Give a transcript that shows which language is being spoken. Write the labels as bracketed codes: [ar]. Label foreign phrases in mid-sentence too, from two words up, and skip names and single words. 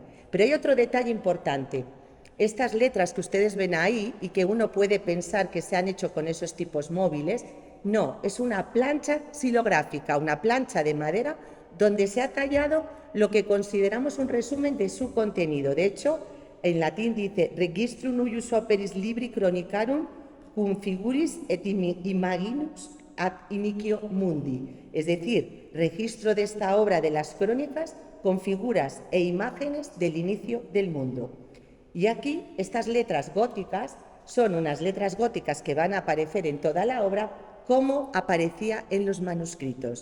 [es] Pero hay otro detalle importante. Estas letras que ustedes ven ahí y que uno puede pensar que se han hecho con esos tipos móviles, no, es una plancha xilográfica, una plancha de madera donde se ha tallado lo que consideramos un resumen de su contenido. De hecho, en latín dice [la] Registrum uius operis libri chronicarum cum figuris et imaginus ad inicio mundi, [es] es decir, registro de esta obra de las crónicas con figuras e imágenes del inicio del mundo. Y aquí estas letras góticas son unas letras góticas que van a aparecer en toda la obra como aparecía en los manuscritos.